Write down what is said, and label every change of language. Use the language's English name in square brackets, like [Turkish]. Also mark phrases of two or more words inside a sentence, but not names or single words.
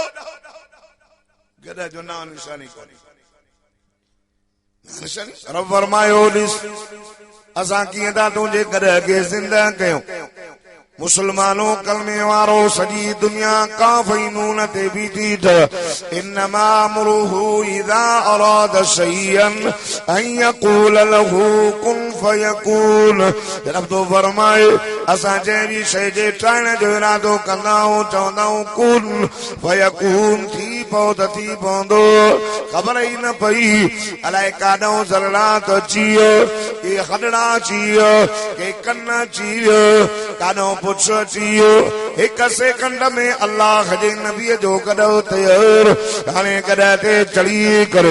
[Sindhi] गॾ जो नाम निशानी कोन्हे रब फरमायो ॾिस असां कीअं था तुंहिंजे गॾ खे ज़िंदा कयूं मुसलमानों कलमे वारो सॼी दुनिया काफ़ी नून ते बीठी [Arabic] إنما أمره إذا أراد شيئا أن يقول له كن فيكون [Sindhi] रब तो फरमाए असां जंहिं बि शइ जे ठाहिण जो इरादो कंदा आहियूं चवंदा आहियूं कुन फयकून थी पवंदो ख़बर ई न पई अलाए काॾों ज़रात अची वियो के हॾड़ा अची वियो के कन अची वियो काॾों पुछ अची वियो हिक सेकंड में अल्लाह जे नबीअ जो कॾो तयार हाणे कॾहिं ते चढ़ी करे